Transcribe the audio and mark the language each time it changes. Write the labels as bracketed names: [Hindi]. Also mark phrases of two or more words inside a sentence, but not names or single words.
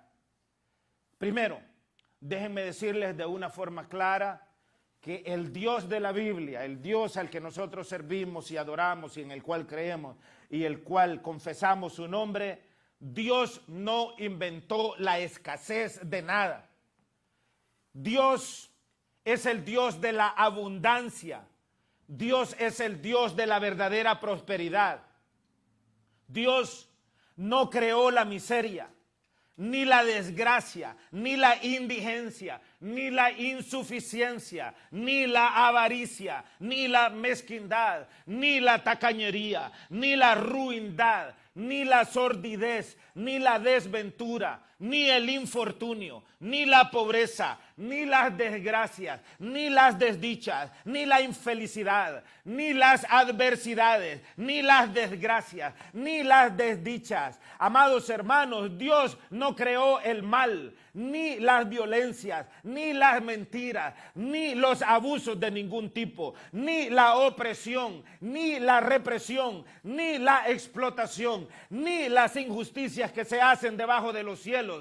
[Spanish] Primero, déjenme decirles de una forma clara que el Dios de la Biblia, el Dios al que nosotros servimos y adoramos y en el cual creemos y el cual confesamos su nombre, Dios no inventó la escasez de nada. Dios es el Dios de la abundancia. Dios es el Dios de la verdadera prosperidad. Dios no creó la miseria, ni la desgracia, ni la indigencia, ni la insuficiencia, ni la avaricia, ni la mezquindad, ni la tacañería, ni la ruindad, ni la sordidez, ni la desventura, ni el infortunio, ni la pobreza, ni las desgracias, ni las desdichas, ni la infelicidad, ni las adversidades, ni las desgracias, ni las desdichas. Amados hermanos, Dios no creó el mal, ni las violencias, ni las mentiras, ni los abusos de ningún tipo, ni la opresión, ni la represión, ni la explotación, ni las injusticias que se hacen debajo de los cielos.